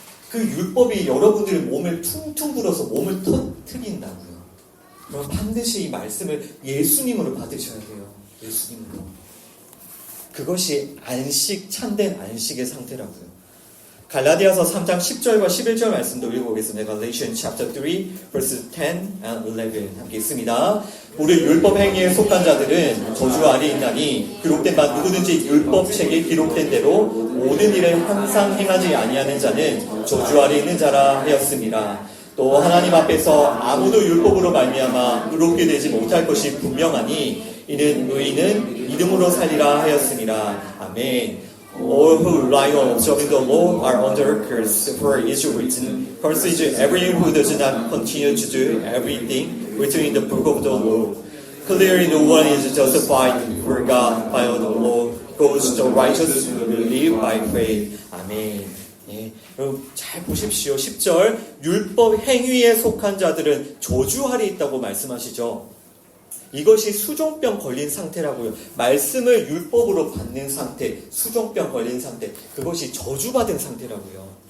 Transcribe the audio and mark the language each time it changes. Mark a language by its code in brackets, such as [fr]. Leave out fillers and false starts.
[ko] 그 율법이 여러분들의 몸을 퉁퉁 불어서 몸을 터뜨린다고요. 그럼 반드시 이 말씀을 예수님으로 받으셔야 돼요. 예수님으로. 그것이 안식, 참된 안식의 상태라고요. 갈라디아서 3장 10절과 11절 말씀도 읽어보겠습니다. [en] Galatians chapter 3, verses 10 and 11 [ko] 함께 있습니다. 우리 율법 행위에 속한 자들은 저주 아래 있나니 기록된 바 누구든지 율법책에 기록된 대로 모든 일을 항상 행하지 아니하는 자는 저주 아래 있는 자라 하였습니다. 또 하나님 앞에서 아무도 율법으로 말미암아 의롭게 되지 못할 것이 분명하니 이는 의인은 믿음으로 살리라 하였습니다. 아멘. [en] All who rely on observing the law are under a curse, for it is written, Cursed is everyone who does not continue to do everything written in the book of the law. Clearly no one is justified for God by the law, because the righteous will live by faith. [ko] 아멘. 예, 여러분 잘 보십시오. 10절 율법 행위에 속한 자들은 저주 아래 있다고 말씀하시죠. 이것이 수종병 걸린 상태라고요. 말씀을 율법으로 받는 상태, 수종병 걸린 상태, 그것이 저주받은 상태라고요.